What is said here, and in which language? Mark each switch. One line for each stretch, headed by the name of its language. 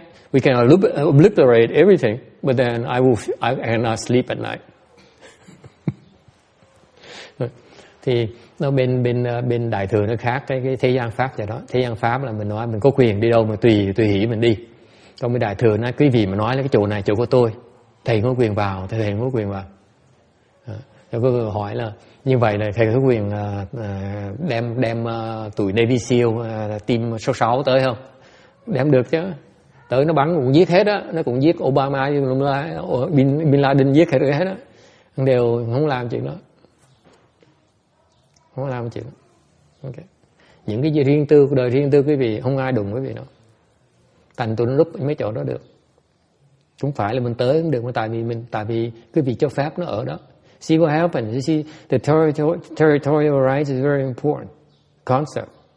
English: We can obliterate everything, but then I cannot sleep at night.
Vietnamese: Thì nó bên đại thừa nó khác cái thế gian pháp vậy đó. Thế gian pháp là mình nói mình có quyền đi đâu mà tùy hỷ mình đi. Còn bên đại thừa nói quý vị mà nói là cái chỗ này chỗ của tôi, thầy có quyền vào, thầy không có quyền vào. Tôi có người hỏi là như vậy là thầy có quyền đem tụi Navy SEAL team số 6 tới không? Đem được chứ. Tới nó bắn cũng giết hết á, nó cũng giết Obama, Bin Laden giết hết á. Đều không làm chuyện đó. Không làm chuyện đó. Okay. Những cái gì riêng tư, đời riêng tư quý vị không ai đụng quý vị đâu. Thành tụi nó núp mấy chỗ đó được. Cũng phải là mình tới cũng được, mà tại vì quý vị cho phép nó ở đó.
English: See what happens. You see, the territorial rights is very important concept.